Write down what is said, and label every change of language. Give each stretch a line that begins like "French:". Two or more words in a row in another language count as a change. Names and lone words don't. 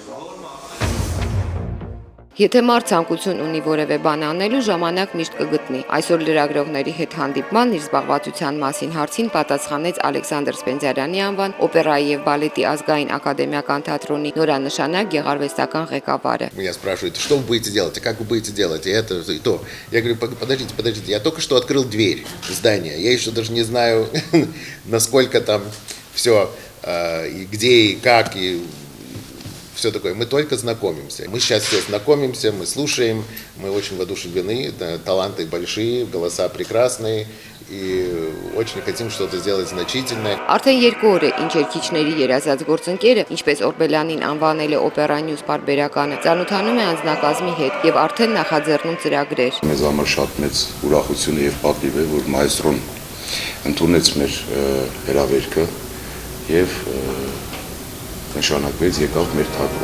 Armenian: Եթե մարդ ցանկություն ունի որևէ բան անելու, ժամանակ միշտ կգտնի։ Այսօր լրագրողների հետ հանդիպման իր զբաղվածության մասին հարցին պատասխանեց Ալեքսանդր Սպենդիարյանի անվան օպերայի եւ բալետի ազգային ակադեմիական թատրոնի նորանշանակ գեղարվեստական ղեկավարը։
Russian: Меня спрашивают, что вы будете делать, как вы будете делать, и это, и то. Я говорю, подождите, я только что открыл дверь здания, я еще даже не знаю, насколько там все, и где, и как, и все такое. Мы только знакомимся. Мы сейчас все знакомимся, мы слушаем, мы очень воодушевлены, таланты большие, голоса прекрасные. И очень хотим что-то сделать значительное.
Armenian: Արդեն 2 օր է, ինչ երգիչների երազած գործընկերը, ինչպես Օրբելյանին անվանել է Օպերա Նյուզ պարբերականը, ծանոթանում է անձնակազմի հետ եւ արդեն նախաձեռնում ծրագրեր։ Մեզ համար շատ մեծ ուրախություն եւ պատիվ է, որ մայստրոն ընդունեց մեր հրավերքը եւ նշանակվեց եկավ մեր թատրոն։